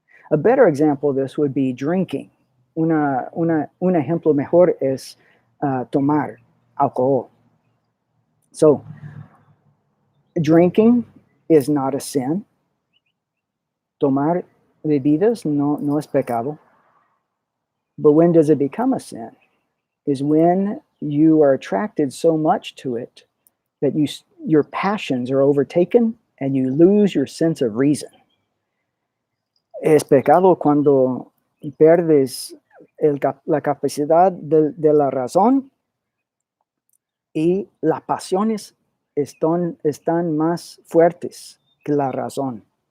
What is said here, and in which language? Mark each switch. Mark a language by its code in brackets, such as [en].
[en] A better example of this would be drinking. [es] Un ejemplo mejor es tomar alcohol. [en] So, drinking is not a sin. [es] Tomar bebidas no es pecado. [en] But when does it become a sin? Is when you are attracted so much to it that your passions are overtaken and you lose your sense of reason. [es] Es pecado cuando pierdes la capacidad de la razón y las pasiones están más fuertes que la razón.